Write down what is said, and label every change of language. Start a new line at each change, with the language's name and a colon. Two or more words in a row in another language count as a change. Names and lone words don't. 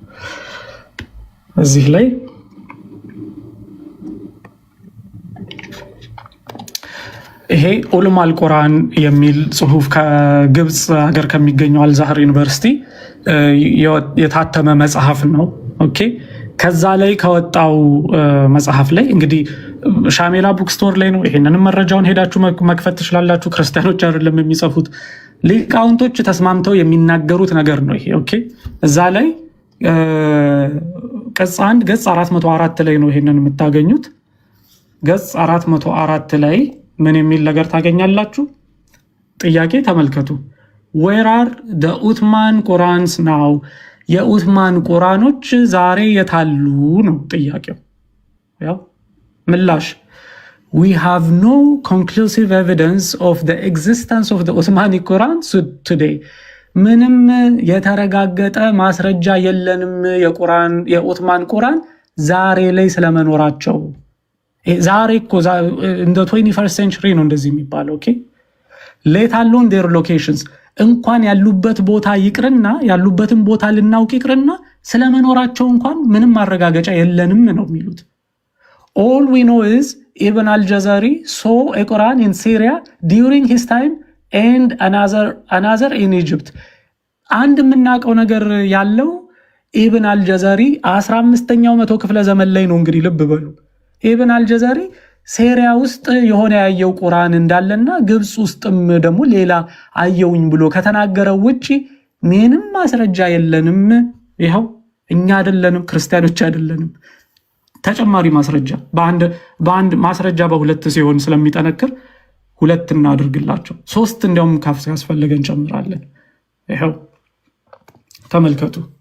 Amharic: እዚህ ላይ ይሄ ዑለማል ቁርአን የሚል ጽሁፍ ከግብጽ ሀገር ከሚገኘው አልዛህር ዩኒቨርሲቲ የታተመ መጽሐፍ ነው። ኦኬ ከዛ ላይ ከወጣው መጽሐፍ ላይ እንግዲህ ሻሜላ ቡክስቶር ላይ ነው። ይሄንንም መረጃውን ሄዳችሁ መክፈት ትችላላችሁ። ክርስቲያኖች አይደለም የሚጽፉት ሊቃውንቶች ተስማምተው የሚናገሩት ነገር ነው ይሄ። ኦኬ እዛ ላይ ገጽ 1 ገጽ 404 ላይ ነው ይሄንን የምታገኙት። ገጽ 404 ላይ ምን የሚል ነገር ታገኛላችሁ? ጥያቄ ተመልከቱ።
English: where are the Uthman Qurans now
Amharic: የኡትማን ቁርአኖች ዛሬ የታሉ ነው ጥያቄው። ያው ምላሽ
English: we have no conclusive evidence of the existence of the Uthmani Quran today
Amharic: ምንም የተረጋገጠ ማስረጃ የለንም የኡትማን ቁርአን ዛሬ ላይ ስለመኖራቸው። ዛሬ እኮ እንደ
English: 21st century
Amharic: ነው እንደዚህ የሚባለው። ኦኬ
English: let alone their locations
Amharic: እንኳን ያሉበት ቦታ ይቅርና ያሉበትን ቦታ ልናውቅ ይቅርና ስለመኖራቸው እንኳን ምንም ማረጋገጫ የለንም ነው የሚሉት።
English: all we know is Ibn al-Jazari saw a Quran in Syria during his time and another in Egypt
Amharic: አንድ የምናውቀው ነገር ያለው ኢብን አልጀዛሪ 15ኛው መቶ ክፍለ ዘመን ላይ ነው። እንግዲህ ልብ በሉ ኢብን አልጀዛሪ ሴሪያ ውስጥ የሆነ ያየው ቁርአን እንዳለና ግብፅ ውስጥም ደግሞ ሌላ አየውኝ ብሎ ከተናገረው ውጪ ምንም ማስረጃ የለንም። ይኸው እኛ አይደለንም ክርስቲያኖች አይደለንም። ተጨማሪ ማስረጃ በአንድ ማስረጃ በሁለት ሲሆን ስለሚጠነክር ሁለት እናድርግላቸው። ሶስት እንዲያውም ካፍ ሲያስፈልገን እንጨምራለን። ይኸው ተመልከቱ።